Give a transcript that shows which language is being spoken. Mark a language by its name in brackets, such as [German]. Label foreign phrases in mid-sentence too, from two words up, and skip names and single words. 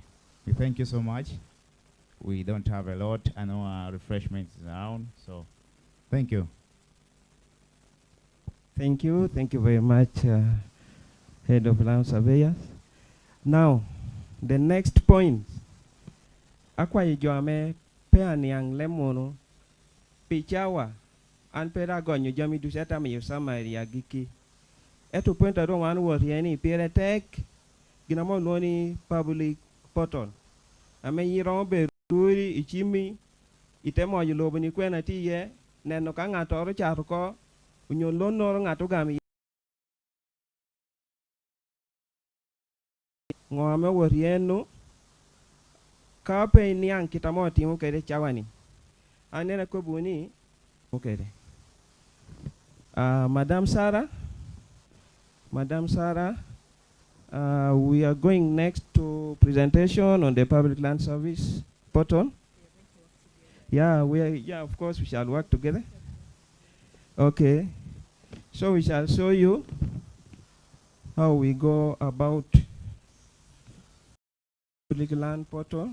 [English] We thank you so much. We don't have a lot. I know refreshments around, so thank you. Thank you very much, Head of Land Surveyors. Now, the next point. [Acoli] Akwa ijoame peani ang lemono pichawa an pera gonyo jami duseta mi summary agiki. Eto point ado wan worieni pere tek ginamo noni [English] public portal. [Acoli] Ame yiro be turi ichimi itemo yulobo ni kwena tiye neno ka ngato ro charuko unyo lonoro ngato gami ngome worieno kape ni an kitamo timu kere chawani anena ko buni okere. [English] Madam Sarah, we are going next to presentation on the public land service portal. Yeah, of course we shall work together. Okay, so we shall show you how we go about public land portal.